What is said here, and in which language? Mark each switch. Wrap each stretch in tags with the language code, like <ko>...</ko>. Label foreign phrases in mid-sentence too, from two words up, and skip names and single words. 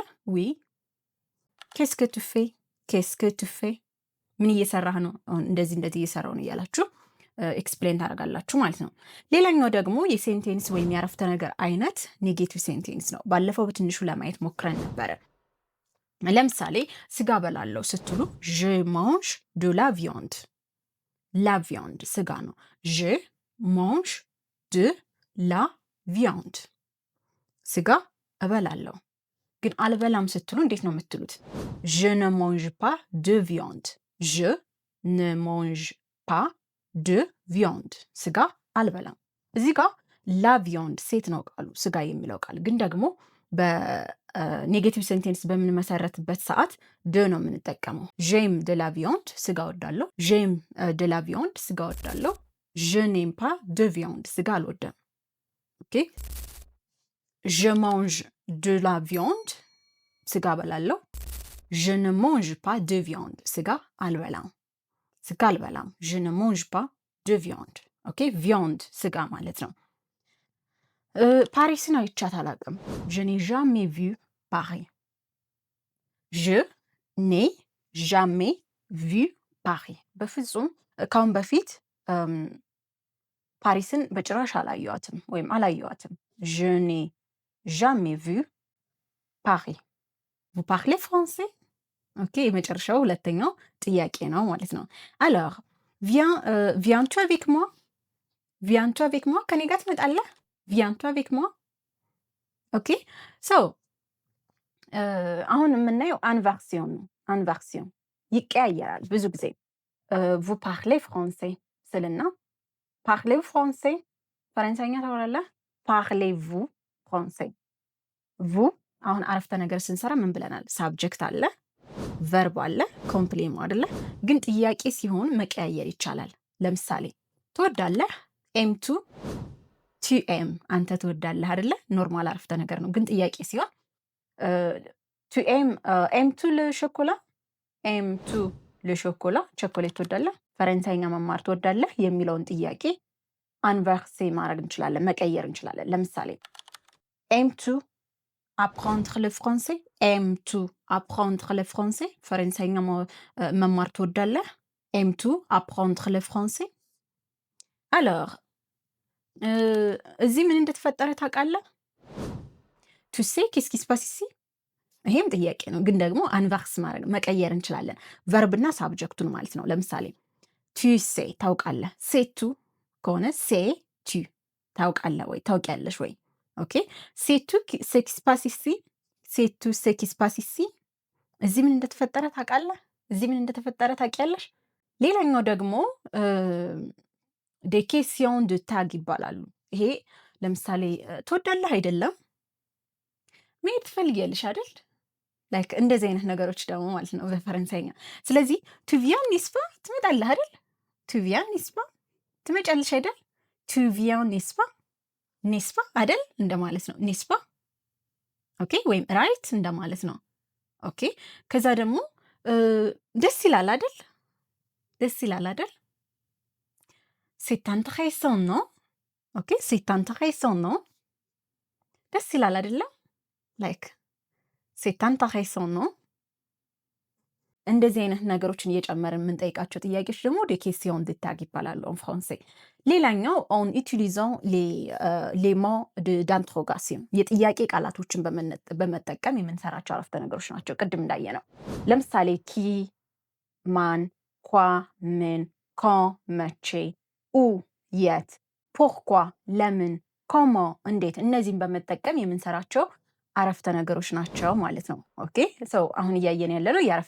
<fr>Oui. Qu'est-ce que tu fais, qu'est-ce que tu fais</fr> <am>ምን እየሰራህ ነው? እንደዚህ እየሰራው ነው እያላችሁ ኤክስፕሌን ታደርጋላችሁ ማለት ነው። ሌላኛው ደግሞ የሴንቴንስ ወይም የአረፍተ ነገር አይነት</am> <en>negative sentence</en> <am>ነው። ባለፈው በትንሹ ለማየት ሞክረን ነበረ። ለምሳሌ ስጋ በላለው ስትሉ</am> <fr>je mange de la viande፣ la viande</fr> <am>ስጋ ነው።</am> <fr>je mange de la viande</fr> <am>ስጋ እበላለሁ። ግን አልበላም ስትሉ እንዴት ነው የምትሉት?</am> <fr>je ne mange pas de viande፣ je ne mange pas de viande</fr> <am>ስጋ አልበላም። እዚህ ጋር</am> <fr>la viande</fr> <am>ሴት ነው ቃሉ ስጋ የሚለው ቃል። ግን ደግሞ</am> <en>negative sentence</en> <am>በምንመሰረትበት ሰዓት ደ ነው የምንጠቀመው።</am> <fr>J'aime de la viande</fr> <am>ስጋ ወዳለሁ፣</am> <fr>J'aime de la viande</fr> <am>ስጋ ወዳለሁ።</am> <fr>je n'aime pas de viande</fr> <am>ስጋ አልወደም። ኦኬ</am> <fr>je mange de la viande</fr> <am>ስጋ በላለሁ።</am> <fr>je ne mange pas de viande</fr> <am>ስጋ አልበላም፣ ስጋ አልበላም።</am> <fr>je ne mange pas de viande።</fr> <am>ኦኬ ቪያንድ ስጋ ማለት ነው። ፓሪስን አይቻት አላውቅም።</am> <fr>je n'ai jamais vu Paris፣ je n'ai jamais vu Paris</fr> <am>በፍጹም ካሁን በፊት ፓሪስን በጭራሽ አላየዋትም ወይም አላየዋትም።</am> <fr>je n'ai jamais vu Paris። vous parlez français?</fr> <am>ኦኬ የመጨረሻው ሁለተኛው ጥያቄ ነው ማለት ነው።</am> <fr>alors viens-tu avec moi? viens-tu avec moi?</fr> <am>ከኔ ጋር ትመጣለህ?</am> <fr>viens-tu avec moi?</fr> <en>Okay so</en> <am>አሁን የምናየው አንቫርሲዮን ነው። አንቫርሲዮን ይቀያየራል ብዙ ጊዜ።</am> <fr>vous parlez français</fr> <am>ስልና</am> <fr>parlez français</fr> <am>ፈረንሳይኛ ታወራለህ?</am> <fr>Parlez-vous français?</fr> <am>ቭ አሁን አረፍተ ነገር ስንሰራ ምን ብለናል? ሳብጀክት አለ፣ ቨርብ አለ፣ ኮምፕሌሞ አይደለ? ግን ጥያቄ ሲሆን መቀያየር ይቻላል። ለምሳሌ ትወዳለህ?</am> <fr>Aimes-tu tu aimes</fr> <am>አንተ ትወዳለህ አይደለ? ኖርማል አረፍተ ነገር ነው። ግን ጥያቄ ሲሆን</am> <fr>Tu aimes aimes-tu le chocolat aimes-tu le chocolat</fr> <am>ቸኮሌት ትወዳለህ? ፈረንሳይኛ መማር ትወዳለህ? የሚለውን ጥያቄ አንቨርሴ ማድረግ እንችላለን፣ መቀየር እንችላለን። ለምሳሌ</am> <fr>Aimes-tu apprendre le français? Aimes-tu apprendre le français?</fr> <am>ፈረንሳይኛ መማር ትወዳለህ?</am> <fr>Aimes-tu apprendre le français?</fr> <am>alors እዚህ ምን እንደተፈጠረ ታውቃለህ?</am> <fr>tu sais qu'est-ce qui se passe ici?</fr> <am>ይሄም ጥያቄ ነው፣ ግን ደግሞ አንቨርስ ማድረግ መቀየር እንችላለን። ቨርብና ሳብጀክቱን ማለት ነው። ለምሳሌ</am> <fr>tu sais</fr> <am>ታውቃለህ፣ ሴቱ ከሆነ</am> <fr>sais-tu</fr> <am>ታውቃለህ ወይ ታውቂያለሽ ወይ?</am> <fr>ኦኬ ሴቱ ce qui se passe ici? ሴቱ ce qui se passe ici?</fr> <am>እዚህ ምን እንደተፈጠረ ታውቃለህ? እዚህ ምን እንደተፈጠረ ታውቂያለሽ? ሌላኛው ደግሞ</am> <fr>des questions de tag</fr> <am>ይባላሉ። ይሄ ለምሳሌ ትወዳለህ አይደለም? መሄድ ትፈልጊያለሽ አይደል? ላይክ እንደዚህ አይነት ነገሮች ደግሞ ማለት ነው በፈረንሳይኛ። ስለዚህ</am> <fr>tu viens n'est-ce pas?</fr> <am>ትመጣለህ አይደል?</am> <fr>tu viens n'est-ce pas?</fr> <am>ትመጫለሽ አይደል?</am> <fr>tu viens n'est-ce pas? n'est-ce pas</fr> <am>አይደል እንደማለት ነው።</am> <fr>n'est-ce pas?</fr> <am>ኦኬ ወይም ራይት እንደማለት ነው። ኦኬ ከዛ ደግሞ ደስ ይላል አይደል? ደስ ይላል አይደል?</am> <fr>c'est intéressant non? ኦኬ c'est intéressant non?</fr> <am>ደስ ይላል አይደለ? ላይክ</am> <fr>c'est intéressant non?</fr> <am>እንደዚህ አይነት ነገሮችን እየጨመርን የምንጠይቃቸው ጥያቄዎች ደግሞ</am> <fr>des questions de tag</fr> <am>ይባላሉ</am> <fr>en français።</fr> <am>ሌላኛው</am> <fr>en utilisant les mots d'interrogation</fr> <am>የጥያቄ ቃላቶችን በመጠቀም የምንሰራቸው አረፍተ ነገሮች ናቸው። ቅድም እንዳየነው ለምሳሌ ኪ፣ ማን፣ ኳ፣ ምን፣ quand መቼ፣ ኡ የት፣ pourquoi ለምን፣ comment እንዴት፣ እነዚህን በመጠቀም የምንሰራቸው አረፍተ ነገሮች ናቸው ማለት ነው። ኦኬ ሰው አሁን እያየን ያለነው የአረፍተ</am>